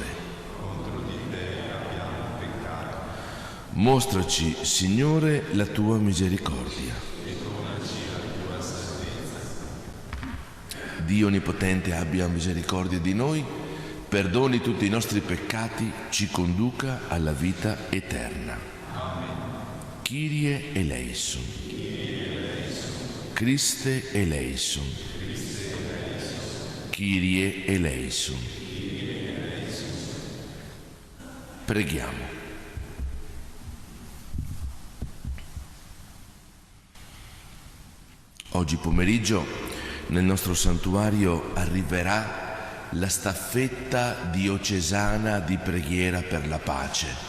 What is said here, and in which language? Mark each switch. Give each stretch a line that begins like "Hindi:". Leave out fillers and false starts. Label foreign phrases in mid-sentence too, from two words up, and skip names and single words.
Italian: Contro di te abbiamo peccato. Mostraci, Signore, la tua misericordia. E donaci la tua salvezza. Dio Onnipotente abbia misericordia di noi, perdoni tutti i nostri peccati, ci conduca alla vita eterna. Amen.
Greek: Κύριε ἐλέησον. Κύριε ἐλέησον. Χριστὲ ἐλέησον. Χριστὲ ἐλέησον. Κύριε ἐλέησον. Κύριε ἐλέησον.
Italian: Preghiamo. Oggi pomeriggio nel nostro santuario arriverà la staffetta diocesana di preghiera per la pace.